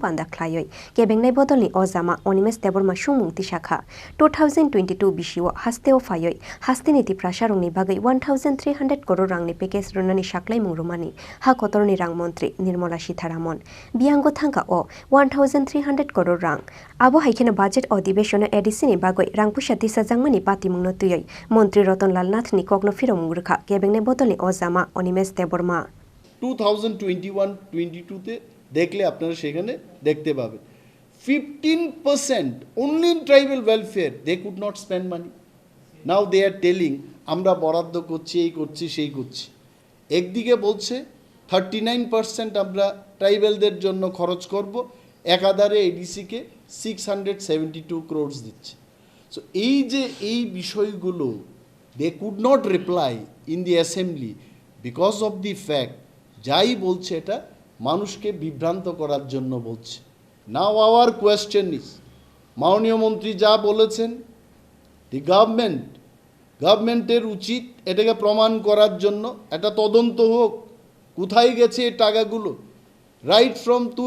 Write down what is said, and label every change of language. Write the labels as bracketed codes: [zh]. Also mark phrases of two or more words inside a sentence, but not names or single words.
[trp] panda khlaioi kebengnai bodolni ojama Animesh Debbarma sungmungti shaka 2022 bisio hasteo phaioi hastini Tiprasarokni bagwi 1300 crore rangni package runani Saklaimani romani hakotor nirang montri Nirmala Sitharaman Biyango thangka o 1300 crore rang abo haikena budget अधिवेशन एडिसिनि bagoi rangpusa tisajangmani patimungno tuyoi মন্ত্রী রতনলাল নাথনি কগ্ন ফিরমুরখা কেবেংনে বদলে অজামা অনিমেষ দেববর্মা [bn] 2021-22 তে দেখলে আপনারা সেখানে দেখতে পাবেন 15% [en] only in tribal welfare they could not spend money now they are telling [bn] আমরা বরাদ্দ করছি এই করছি সেই করছি একদিকে বলছে 39% আমরা ট্রাইবালদের জন্য খরচ করব একাধারে এডিসি কে 672 crores দিচ্ছে সো এই বিষয়গুলো [en] they could not reply in the assembly because of the fact [bn] যাই বলছে এটা মানুষকে বিভ্রান্ত করার জন্য বলছে [en] now our question is [bn] মাননীয় মন্ত্রী যা বলেছেন [en] the government's [bn] উচিত এটাকে প্রমাণ করার জন্য একটা তদন্ত হোক কোথায় গেছে এই টাকাগুলো [en] right from